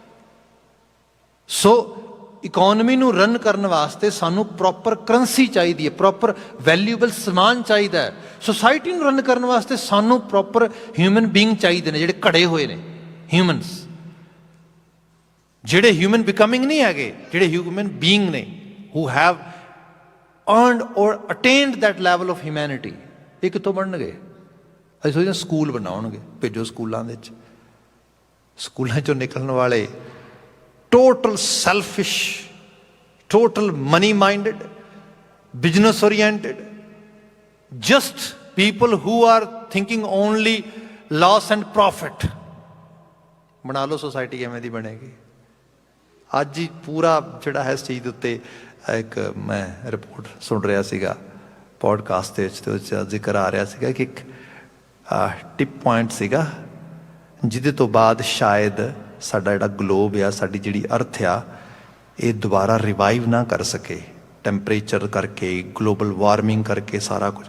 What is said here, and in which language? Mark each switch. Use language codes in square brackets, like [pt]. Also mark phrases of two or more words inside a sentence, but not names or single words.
[pa] ਸੋ ਇਕੋਨਮੀ ਨੂੰ ਰਨ ਕਰਨ ਵਾਸਤੇ ਸਾਨੂੰ [en] proper currency [pa] ਚਾਹੀਦੀ ਹੈ, [en] proper valuable [pa] ਸਮਾਨ ਚਾਹੀਦਾ ਹੈ। ਸੁਸਾਇਟੀ ਨੂੰ ਰਨ ਕਰਨ ਵਾਸਤੇ ਸਾਨੂੰ [en] proper human being [pa] ਚਾਹੀਦੇ ਨੇ, ਜਿਹੜੇ ਘੜੇ ਹੋਏ ਨੇ ਹਿਊਮਨਸ, ਜਿਹੜੇ [en] human becoming [pa] ਨਹੀਂ ਹੈਗੇ, ਜਿਹੜੇ [en] human being [pa] ਨੇ, [en] who have earned or attained that level of humanity। [pa] ਇਹ ਕਿੱਥੋਂ ਬਣਨਗੇ? ਅਸੀਂ ਸੋਚਦੇ ਸਕੂਲ ਬਣਾਉਣਗੇ, ਭੇਜੋ ਸਕੂਲਾਂ ਦੇ ਵਿੱਚ। ਸਕੂਲਾਂ ਚੋਂ ਨਿਕਲਣ ਵਾਲੇ [en] total selfish, total money minded, business oriented, just people who are thinking only loss and profit। [pa] ਬਣਾ ਲਓ ਸੋਸਾਇਟੀ ਕਿਵੇਂ ਦੀ ਬਣੇਗੀ। ਅੱਜ ਹੀ ਪੂਰਾ ਜਿਹੜਾ ਹੈ ਇਸ ਚੀਜ਼ ਦੇ ਉੱਤੇ ਇੱਕ ਮੈਂ ਰਿਪੋਰਟ ਸੁਣ ਰਿਹਾ ਸੀਗਾ ਪੋਡਕਾਸਟ ਦੇ ਵਿੱਚ, ਤੇ ਉਹਦੇ 'ਚ ਜ਼ਿਕਰ ਆ ਰਿਹਾ ਸੀਗਾ ਕਿ ਇੱਕ [en] tip point [pa] ਸੀਗਾ ਜਿਹਦੇ ਤੋਂ ਬਾਅਦ ਸ਼ਾਇਦ ਸਾਡਾ ਜਿਹੜਾ ਗਲੋਬ ਆ, ਸਾਡੀ ਜਿਹੜੀ ਅਰਥ ਆ, ਇਹ ਦੁਬਾਰਾ ਰਿਵਾਈਵ ਨਾ ਕਰ ਸਕੇ, ਟੈਂਪਰੇਚਰ ਕਰਕੇ, [en] global warming [pa] ਕਰਕੇ, ਸਾਰਾ ਕੁਝ।